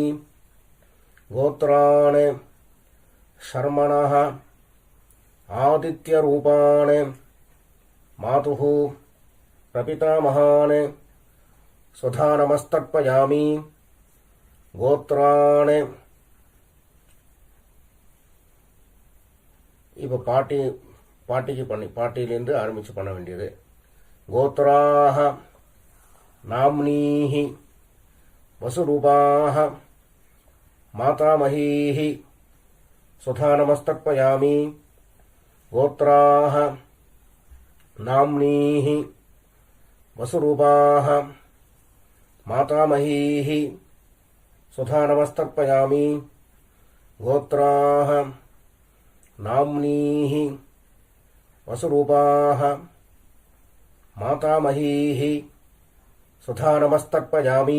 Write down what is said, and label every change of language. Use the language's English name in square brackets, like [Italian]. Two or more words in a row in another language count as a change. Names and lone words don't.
[Sanskrit] गोत्राण் ஷர்மணः आदित्यरूपान् मातुः प्रपितामहान् स्वधा नमस्तर्पयामि. [Tamil] गोत्राण் இப்போ பாட்டியிலிருந்து ஆரம்பித்து பண்ண வேண்டியது. [Sanskrit] गोत्राः नाम्नीः वसुरूपाः मातामहीः स्वधा नमस्तर्पयामि. गोत्राः नाम्नीः वसुरूपाः मातामहीः स्वधा नमस्तर्पयामि. गोत्राः नाम्नीः वसुरूपाः मातामहीः स्वधा नमस्तर्पयामि.